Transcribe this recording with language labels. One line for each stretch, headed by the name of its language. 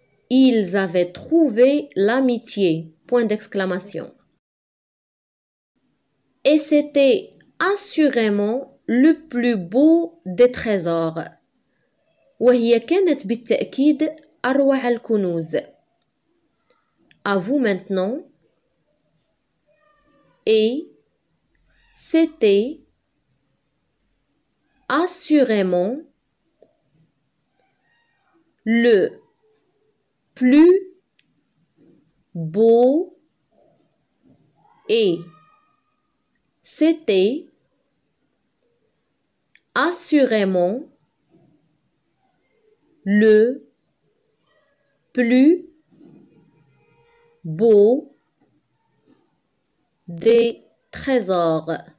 French: Ils avaient trouvé l'amitié. Point d'exclamation. Et c'était assurément le plus beau des trésors.
Arabic: وهي كانت بالتأكيد أروع الكنوز.
French: À vous maintenant. Et c'était assurément le plus beau et c'était assurément le plus beau des trésors.